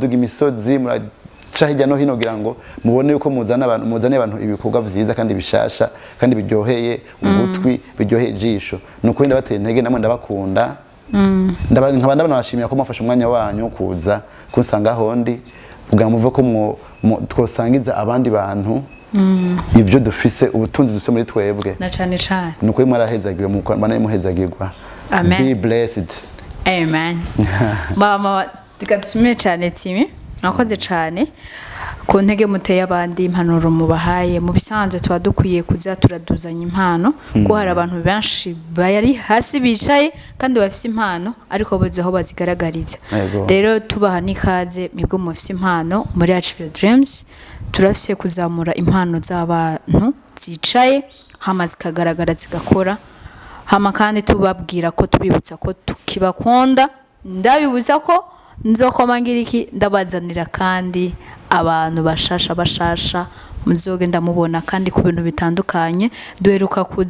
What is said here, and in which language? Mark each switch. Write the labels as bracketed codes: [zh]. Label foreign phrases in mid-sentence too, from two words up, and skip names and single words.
[rn] ingendo maduga imisozi ca hirya no hino kugira ngo mubone yuko muzane abantu ibikorwa vyiza kandi bishasha kandi biryoheye ugutwi biryoheye ijisho nuko ndabateye intege namwe ndabakunda nkaba ndabashimira ko mwafashe umwanya wanyu kuza kunsanga hondi kugira muve ko twosangiza abandi bantu ibyo dufise ubutunzi dufise muri twebwe na cane cane nuko mwarahezagiwe muhezagirwa. Amen. [en] Be blessed. [rn] Amen. Mama tikadushimire cyane Timi nakoze cyane ku ntege muteye abandi impanuro mubahaye mu bisanzwe tuba dukwiye kuza turaduzanya impano ko hari abantu benshi bayari hasi bicaye kandi bafite impano ariko boze aho bazigaragariza. Rero tubaha nikaze mibwo mufite impano muri Achieve Dreams turafise kuzamura impano z'abantu zicaye hama zikagaragara zigakora hama kandi tubabwira ko tubibutsa ko tukibakunda ndabibutsa ko nzokomangira iki ndabazanira kandi abantu bashasha muzogenda mubona kandi ku bintu bitandukanye duheruka